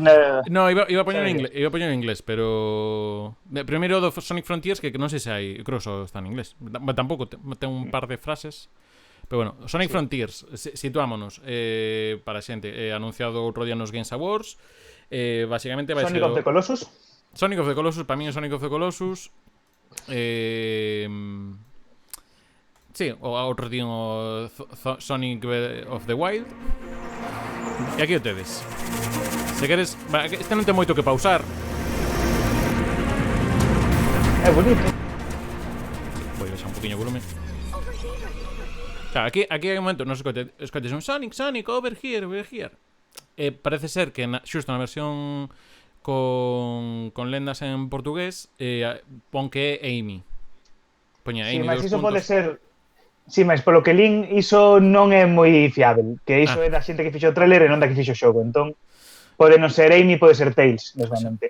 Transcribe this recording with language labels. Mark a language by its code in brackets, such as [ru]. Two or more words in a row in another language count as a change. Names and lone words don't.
[gl] No, iba a poñer en inglés, pero... Primeiro do Sonic Frontiers, que non sei se hai... Creo que só está en inglés. Tampouco, ten un par de frases. Pero bueno, Sonic Frontiers, situámonos para a xente, anunciado outro día nos Games Awards. Basicamente vai Sonic ser... of the Colossus? Sonic of the Colossus, para mí é Sonic of the Colossus. Sí, o outro tío Sonic of the Wild. E aquí o tedes. Se queres... Este non ten moito que pausar. É bonito. Vou baixar un poquinho o volumen. Claro, aquí hai un momento, non escoites un Sonic, [en] over here. [gl] Parece ser que xusto na versión con lendas en portugués pon que é Amy. Poña Amy. Sí, mas iso pode ser... Sí, mas polo que lin, iso non é moi fiável. Que iso é da xente que fixo o trailer e non da que fixo o xogo. Entón, pode non ser Amy, pode ser Tails, mesmamente.